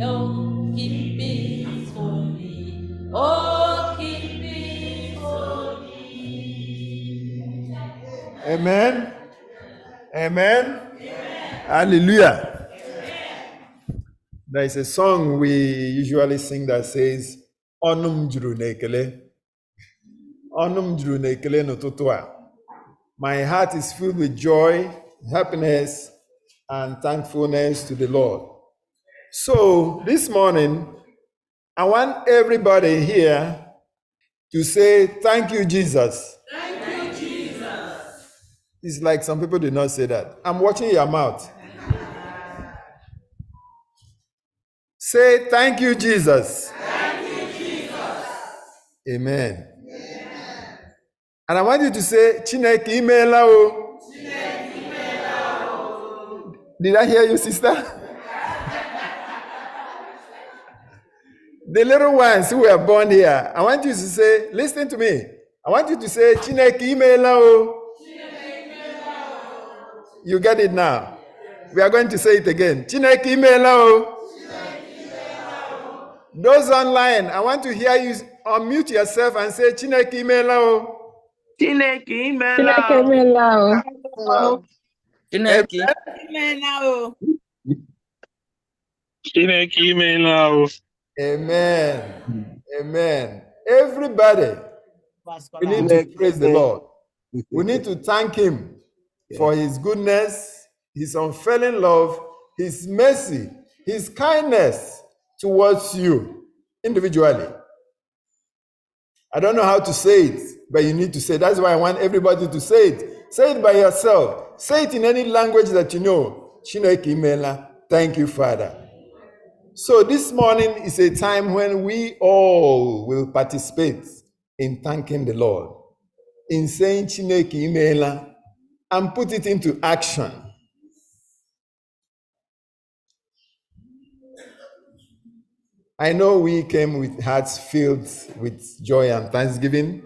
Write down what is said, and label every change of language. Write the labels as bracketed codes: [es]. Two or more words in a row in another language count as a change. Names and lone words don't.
[en] Oh, keep it holy. Oh, keep it holy. Amen. Amen? Hallelujah. There is a song we usually sing that says, [ig] Onum juru nekele. Onum juru nekele n'ụtụtụ a. [en] My heart is filled with joy, happiness, and thankfulness to the Lord. So this morning, I want everybody here to say, thank you, Jesus. Thank you, Jesus. It's like some people did not say that. I'm watching your mouth. Say, thank you, Jesus. Thank you, Jesus. Amen. And I want you to say, [ig] Chineke imela o. [en] Did I hear you, sister? The little ones who were born here, I want you to say, listen to me. I want you to say, [ig] Chineke imela o. [en] You get it now. We are going to say it again. [ig] Chineke imela o. [en] Those online, I want to hear you unmute yourself and say, [ig] Chineke imela o. Chineke imela o. Chineke imela o. Chineke imela o. [en] Amen. Amen. Everybody, we need to praise the Lord. We need to thank Him for His goodness, His unfailing love, His mercy, His kindness towards you individually. I don't know how to say it, but you need to say it. That's why I want everybody to say it. Say it by yourself. Say it in any language that you know. [ig] Chineke imela. [en] Thank you, Father. So this morning is a time when we all will participate in thanking the Lord, in saying [ig] Chineke imela, [en] and put it into action. I know we came with hearts filled with joy and thanksgiving.